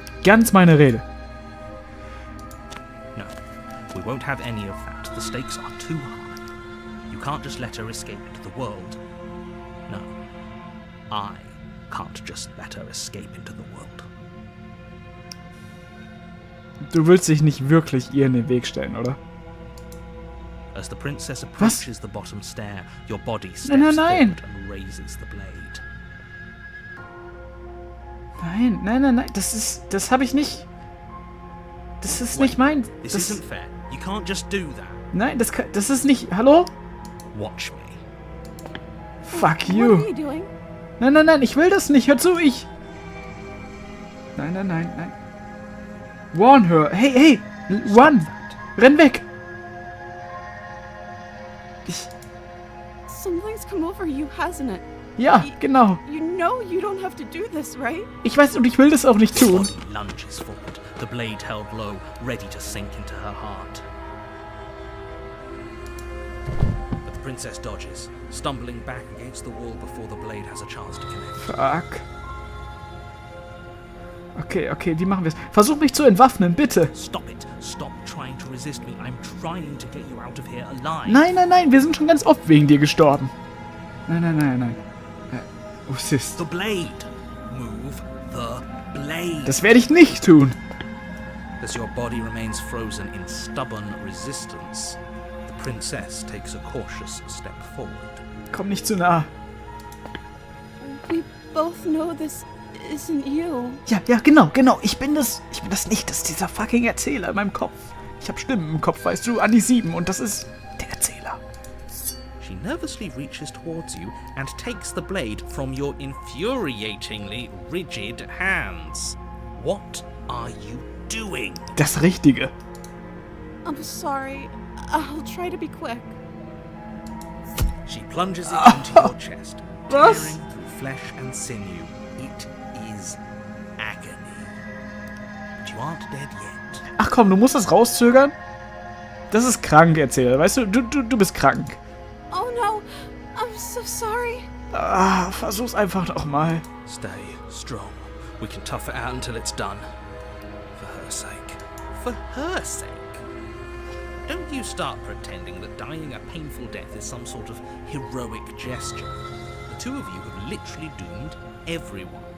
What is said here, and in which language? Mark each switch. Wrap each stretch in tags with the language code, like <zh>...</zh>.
<de>Ganz meine Rede.</de> <en>No, we won't have any of that. The stakes are too high. You can't just let her escape into the world. No, I can't just let her escape into the world.</en> <de>Du willst dich nicht wirklich ihr in den Weg stellen, oder?</de> <en>As the princess approaches the bottom stair, your body steps</en> <de>Nein.</de> <en>forward and raises the blade.</en> <de>Nein. Das habe ich nicht. Das ist nicht mein.</de> <en>This</en> <de>Das,</de> <en>isn't fair. You can't just do that.</en> <de>nein, das ist nicht. Hallo?</de> <en>Watch me. Fuck What are you. you doing?</en> <de>Nein, ich will das nicht. Hör zu, ich. Nein.</de> <en>Warn her. Hey, run.</en> <de>Renn weg.</de> <en>Something's come over you, hasn't it?</en> <de>Ja, genau.</de> <en>You know you don't have to do this, right?</en> <de>Ich weiß und ich will das auch nicht tun.</de> <en>Body lunges forward, the blade held low, ready to sink into her heart. But the princess dodges, stumbling back against the wall before the blade has a chance to connect. Fuck.</en> <de>Okay, wie machen wir es? Versuch mich zu entwaffnen, bitte.</de> <en>Stop it. Stop trying to resist me. I'm trying to get you out of here alive.</en> <de>Nein, wir sind schon ganz oft wegen dir gestorben. Nein. Sis.</de> <en>The blade. Move the blade.</en> <de>Das werde ich nicht tun.</de> <en>As your body remains frozen in stubborn resistance, the princess takes a cautious step forward.</en> <de>Komm nicht zu nah.</de> <en>We both know this isn't you.</en> <de>Ja, genau. Ich bin das nicht. Das ist dieser fucking Erzähler in meinem Kopf. Ich habe Stimmen im Kopf, weißt du, an die 7 und das ist der Erzähler.</de> <en>She nervously reaches towards you and takes the blade from your infuriatingly rigid hands. What are you doing?</en> <de>Das Richtige.</de> <en>I'm sorry. I'll try to be quick. She plunges it into your chest,</en> <de>Was?</de> <en>tearing through flesh and sinew. It is agony. But you aren't dead yet.</en> <de>Ach komm, du musst das rauszögern? Das ist krank, Erzähler. Weißt du, du bist krank.</de> <en>Oh no. I'm so sorry.</en> <de>Versuch's einfach nochmal.</de> <en>Stay strong. We can tough it out until it's done. For her sake. For her sake? Don't you start pretending that dying a painful death is some sort of heroic gesture. The two of you have literally doomed everyone.</en>